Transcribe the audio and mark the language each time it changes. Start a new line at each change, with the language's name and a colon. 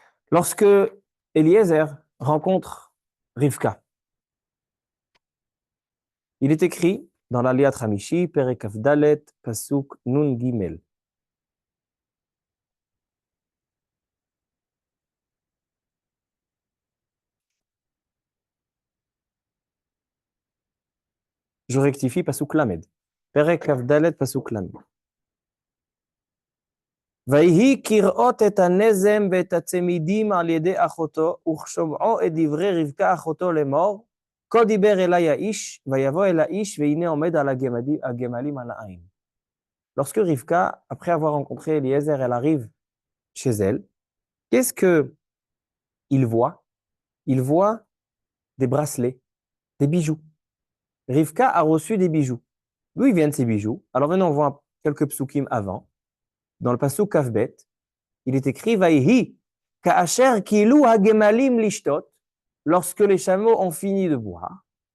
French: Lorsque Eliezer rencontre Rivka, il est écrit dans l'Aliyat Hamishi, Perek Dalet, Pasuk Nun Gimel. Je rectifie Pasuk Lamed. Perek Dalet, Pasuk Lamed.
Hebrew: ויהי כראות את הנזם ואת הצמידים על ידי אחותו, וכשומעו את דברי רבקה אחותו לאמור, כה דיבר אלי האיש, ויבוא אל האיש, והנה עומד על הגמלים על העין.
French: Lorsque Rivka, après avoir rencontré Eliezer, elle arrive chez elle, qu'est-ce qu'il voit? Il voit des bracelets, des bijoux. Rivka a reçu des bijoux. D'où ils viennent ces bijoux? Alors maintenant, on voit quelques psukim avant. Dans le pasuk Kavbet, il est écrit
Hebrew: Vaihi ka'asher kilu hagemalim lishtot,
French: lorsque les chameaux ont fini de boire.